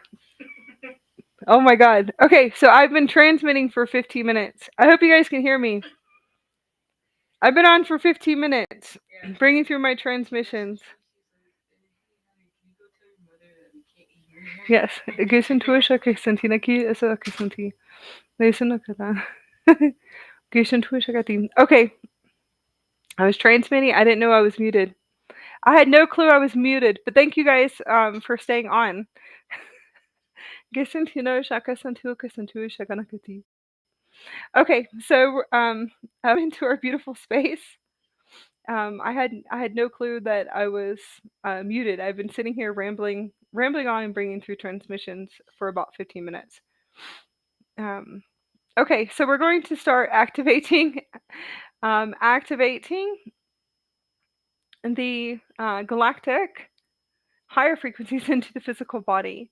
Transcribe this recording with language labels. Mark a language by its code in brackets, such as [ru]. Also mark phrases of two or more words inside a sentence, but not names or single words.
[en] Oh my god. Okay, so I've been transmitting for 15 minutes. I hope you guys can hear me. I've been on for 15 minutes, bringing through my transmissions. Yes. Gaysen tuasha kaysentina ki asa kaysanti. Gaysen nakata. Gaysen tuasha katin. Okay. I was transmitting. I didn't know I was muted. I had no clue I was muted, but thank you guys for staying on. Gaysen shaka santu kaysantu shakanakati. Okay, so I'm into our beautiful space. I had no clue that I was muted. I've been sitting here rambling on and bringing through transmissions for about 15 minutes. Okay, so we're going to start activating activating the galactic higher frequencies into the physical body.